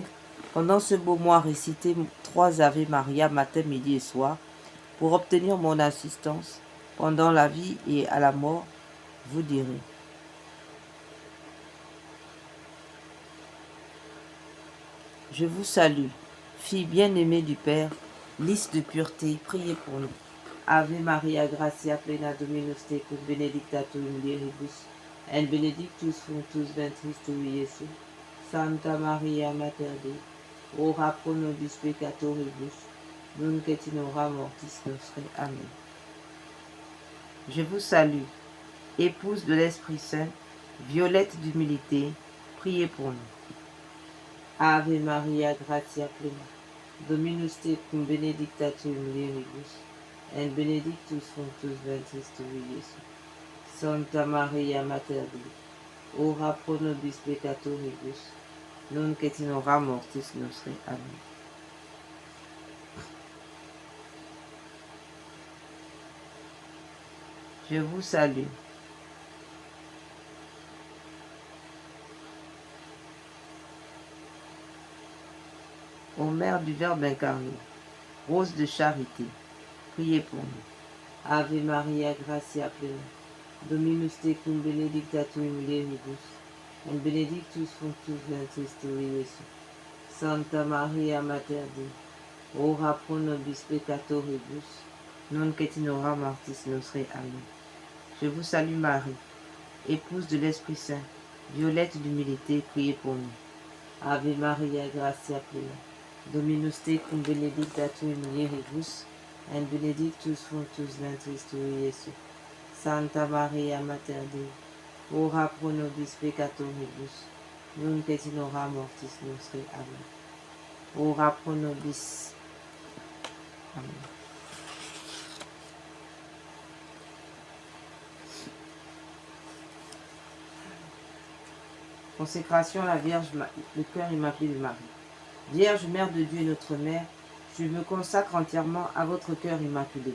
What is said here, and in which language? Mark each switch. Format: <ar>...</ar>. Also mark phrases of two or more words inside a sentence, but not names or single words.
<fr>Pendant ce beau mois, récitez 3 Ave Maria matin, midi et soir pour obtenir mon assistance pendant la vie et à la mort. Vous direz. Je vous salue, fille bien-aimée du Père, lys de pureté, priez pour nous.</fr> <la>Ave Maria, gratia plena Dominus tecum, benedicta tu in mulieribus, et benedictus fructus ventris tui, Iesus. Santa Maria Mater Dei, ora pro nobis peccatoribus, nunc et in hora mortis nostre. Amen.</la> <fr>Je vous salue, épouse de l'Esprit Saint, violette d'humilité, priez pour nous.</fr> <la>Ave Maria, gratia plena, Dominus tecum benedicta tu in mulieribus, et benedictus fructus ventris tui, Iesus. Santa Maria Mater Dei, ora pro nobis peccatoribus, nunc et in hora mortis nostre.</la> <fr>Amen. Je vous salue. Ô Mère du Verbe incarné, rose de charité, priez pour nous.</fr> <la>Ave Maria, gratia plena, Dominus tecum benedicta tu in mulieribus, et benedictus fructus ventris tui, Iesus. Santa Maria Mater Dei, ora pro nobis peccatoribus, nunc et in hora mortis nostre. Amen.</la> <fr>Je vous salue Marie, épouse de l'Esprit Saint, violette d'humilité, priez pour nous.</fr> <la>Ave Maria, gratia plena, Dominus tecum benedicta tu in mulieribus, et benedictus fructus ventris tui, Iesus. Santa Maria Mater Dei, ora pro nobis peccatoribus, nunc et in hora mortis nostre. Amen. Ora pro nobis. Amen.</la> <fr>Consécration à la Vierge, le cœur immaculé de Marie. Vierge, Mère de Dieu et notre Mère, je me consacre entièrement à votre cœur immaculé.</fr>